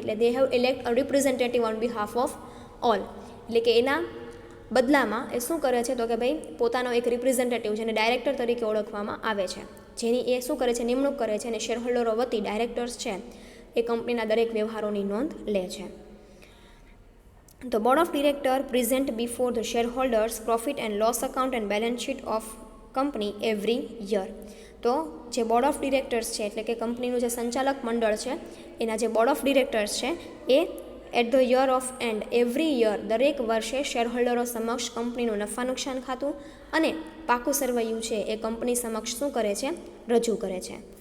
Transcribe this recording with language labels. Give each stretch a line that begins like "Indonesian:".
Gujarati: એટલે
English: they have elect a representative on behalf of all,
Gujarati: એટલે કે એના બદલામાં એ શું કરે છે, તો કે ભાઈ પોતાનો એક રિપ્રેઝેન્ટેટિવ જેને ડાયરેક્ટર તરીકે ઓળખવામાં આવે છે, જેની એ શું કરે છે, નિમણૂક કરે છે, અને શેર હોલ્ડરો વતી ડાયરેક્ટર્સ છે એ કંપનીના દરેક વ્યવહારોની નોંધ લે છે.
English: The board of directors present before the shareholders profit and loss account and balance sheet of company every year.
Gujarati: તો જે બોર્ડ ઓફ ડિરેક્ટર્સ છે એટલે કે કંપનીનું જે સંચાલક મંડળ છે એના જે બોર્ડ ઓફ ડિરેક્ટર્સ છે A
English: at the year of and every year
Gujarati: દરેક વર્ષે શેરહોલ્ડરો સમક્ષ કંપનીનું નફા નુકસાન ખાતું અને પાકું સરવૈયું છે એ કંપની સમક્ષ શું કરે છે, રજૂ કરે છે.